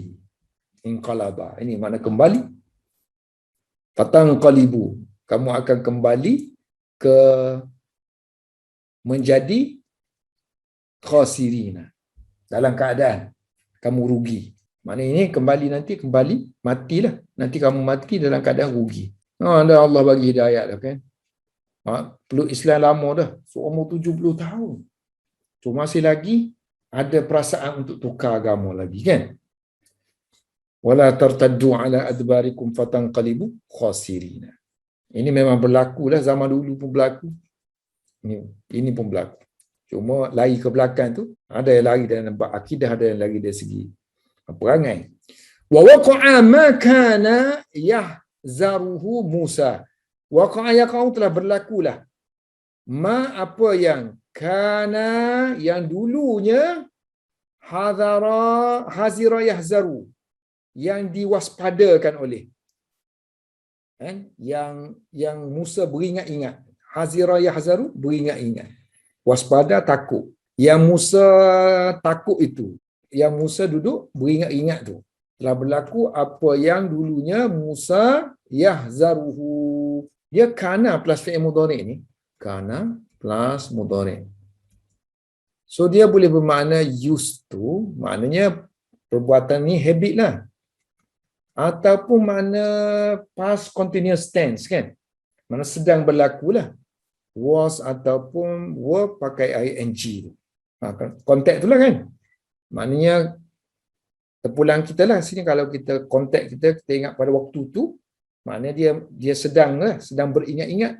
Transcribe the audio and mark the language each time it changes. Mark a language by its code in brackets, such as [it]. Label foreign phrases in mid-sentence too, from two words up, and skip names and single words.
[ms] Inqalaba, ini makna kembali. Fatanqalibu, kamu akan kembali ke menjadi khasirina, dalam keadaan kamu rugi. Maknanya ini kembali matilah. Nanti kamu mati dalam keadaan rugi. Dah Allah bagi hidayat dah kan. Peluk Islam lama dah. Seumur 70 tahun. So masih lagi ada perasaan untuk tukar agama lagi kan. [ar] ولا ترتدوا على أدباركم فتنقلبوا خاسرين. [ms] Ini memang berlaku lah, zaman dulu pun berlaku. Ini pun berlaku. Cuma lari ke belakang tu, ada yang lari dalam bab akidah, ada yang lari dari segi perangai. [ar] ووقع ما كان يحذره موسى. وقع يقع, [ms] telah berlakulah ma, apa yang kana, yang dulunya [ar] حذر يحذر, [ms] yang diwaspadakan oleh, yang Musa beringat-ingat. [ar] حذر يحذر, beringat-ingat. [ms] Waspada, takut. Yang Musa takut itu, yang Musa duduk beringat-ingat tu, telah berlaku apa yang dulunya Musa yahzaruhu. Dia kana plus [ar] فعل مضارع' [ms] ni. Kana plus mudhari'. So dia boleh bermakna [en] used to, [ms] maknanya perbuatan ni habit lah. Ataupun makna [en] past continuous tense [ms] kan. Mana sedang berlaku lah. Was ataupun were pakai ing tu. Konteks tu lah kan. Maknanya terpulang kita lah sini, kalau kita konteks kita ingat pada waktu tu, maknanya dia sedang beringat-ingat.